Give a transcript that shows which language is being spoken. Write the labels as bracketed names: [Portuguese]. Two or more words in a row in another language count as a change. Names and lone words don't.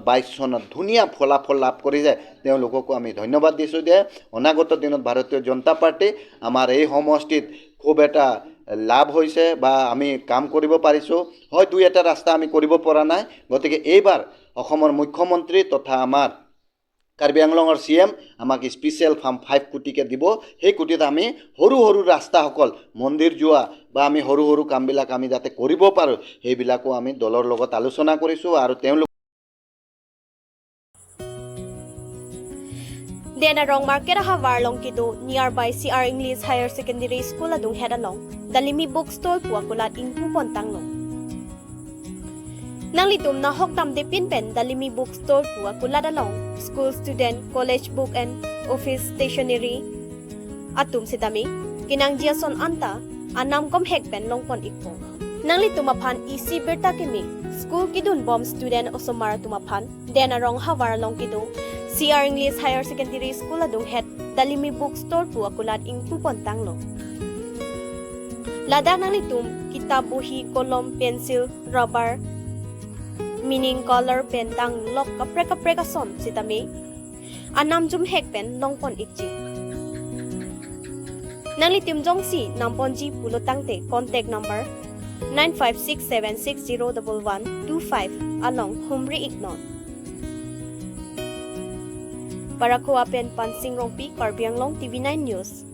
[Assamese] 22 চনত ধুনীয়া ফলাফল লাভ কৰি যায় তেওঁলোককো আমি ধন্যবাদ দিছোঁ যে অনাগত দিনত ভাৰতীয় জনতা পাৰ্টি আমাৰ এই সমষ্টিত খুব এটা লাভ হৈছে বা আমি কাম কৰিব পাৰিছোঁ হয় দুই এটা ৰাস্তা আমি কৰিব পৰা নাই গতিকে এইবাৰ অসমৰ মুখ্যমন্ত্ৰী তথা আমাৰ কাৰ্বি আংলঙৰ CM আমাক [English] special farm [Assamese] 5 কোটিকে দিব সেই কোটিত আমি সৰু ৰাস্তাসকল মন্দিৰ যোৱা বা আমি সৰু কামবিলাক আমি যাতে কৰিব পাৰোঁ সেইবিলাকো আমি দলৰ লগত আলোচনা কৰিছোঁ আৰু তেওঁলোক [Karbi] Dena rong market Hawar long kito nearby CR English Higher Secondary School adung head along Dalimi bookstore puakulat in Pupontang long Nang litum na hoktam de pinpen Dalimi bookstore puakulat along [English] school student college book and office stationery [Karbi] atum sidami kinang jiason anta anam kom hekpen long pon ikpong nangli tumaphan isi berta kemi school kidun bomb student osomar tumaphan dena rong hawar long kidu CR English Higher Secondary School adung head dalimi bookstore pu akulat ing pupon tanglo ladak nangli tum kitab buhi kolom [English] pencil rubber meaning color pen [Karbi] tang lok kapre ka son sitami anam jum hek pen longpon ikji nangli tim jongsi namponji pulo tangte [English] contact number [Karbi] 9567601125 along Humri Ignon Parakuwa pen Pansing Rongpi Karbianglong TV9 News